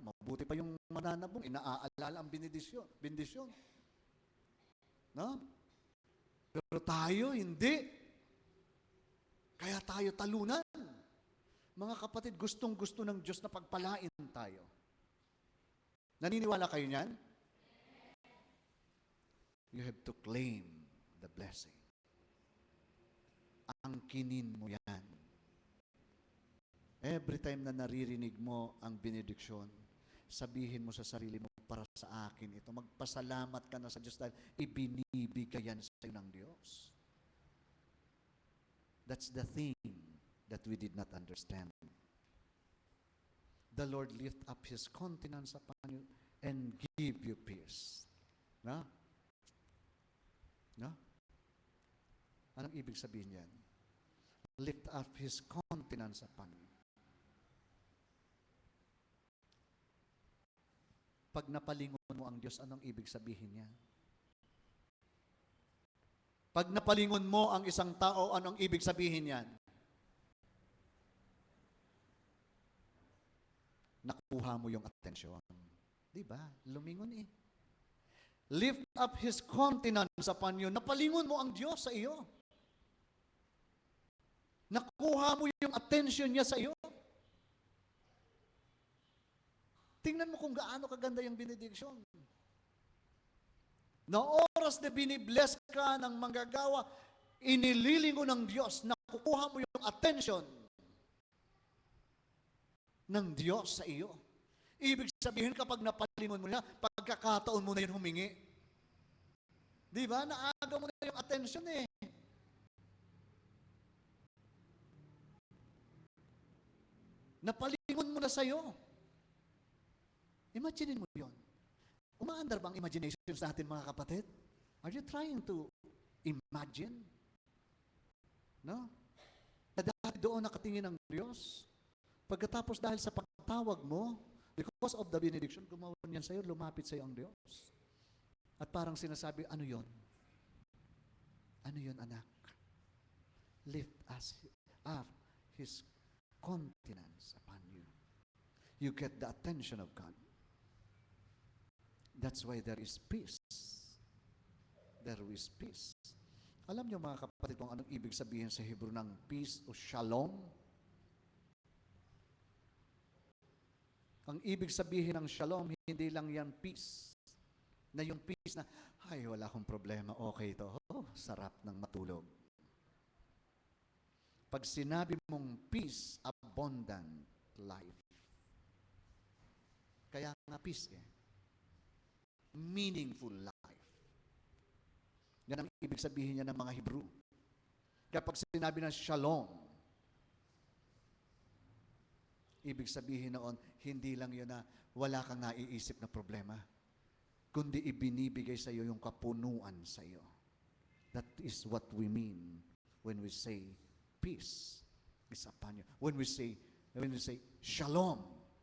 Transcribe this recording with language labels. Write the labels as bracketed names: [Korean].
[Filipino] Mabuti pa yung mananabong, inaaalala ang bendisyon. No? Pero tayo, hindi. Kaya tayo talunan. Mga kapatid, gustong-gusto ng Diyos na pagpalain tayo. Naniniwala kayo niyan? [English] You have to claim the blessing. [Filipino] Angkinin mo yan. [English] Every time [Filipino] na naririnig mo ang benediksyon, sabihin mo sa sarili mo, para sa akin ito. Magpasalamat ka na sa Diyos dahil ibinibigay yan sa iyo ng Diyos. [English] That's the thing that we did not understand. The Lord lift up His countenance upon you and give you peace. No? No? [Filipino] Anong ibig sabihin yan? [English] Lift up His countenance upon you. [Filipino] Pag napalingon mo ang Diyos, anong ibig sabihin niya? Pag napalingon mo ang isang tao, anong ibig sabihin niyan? Nakuha mo yung atensyon. Di ba? Lumingon [English] Lift up His countenance upon you. [Filipino] Napalingon mo ang Diyos sa iyo. Nakuha mo yung attention niya sa iyo. Tingnan mo kung gaano kaganda yung benediction. Na oras na binibless ka ng manggagawa, inililingon ng Diyos, nakukuha mo yung attention ng Diyos sa iyo. Ibig sabihin, kapag napalingon mo na, pagkakataon mo na yun humingi. Di ba? Naaga mo na yung attention Napalingon mo na sa'yo. Imaginin mo yun. Umaandar bang imaginations natin, mga kapatid? [English] Are you trying to imagine? No? [Filipino] Na dahil doon nakatingin ang Diyos, pagkatapos dahil sa pagtawag mo, [English] because of the benediction, [Filipino] gumawa niyan sa'yo, lumapit sa'yo ang Diyos. At parang sinasabi, ano yon? Ano yon, anak? [English] Lift us up His countenance upon you. You get the attention of God. That's why there is peace. There is peace. [Filipino] Alam niyo, mga kapatid, kung anong ibig sabihin sa Hebrew ng peace o shalom? Ang ibig sabihin ng shalom, hindi lang yan peace. Na yung peace na, ay, wala akong problema, okay ito. Oh, sarap ng matulog. Pag sinabi mong peace, [English] abundant life. [Filipino] Kaya nga [English] peace meaningful life. [Filipino] Yan ang ibig sabihin niya ng mga Hebrew. Kapag sinabi ng shalom, ibig sabihin noon, hindi lang yun na wala kang naiisip na problema, kundi ibinibigay sa iyo yung kapunuan sa iyo. [English] That is what we mean when we say peace is upon you. When we say shalom.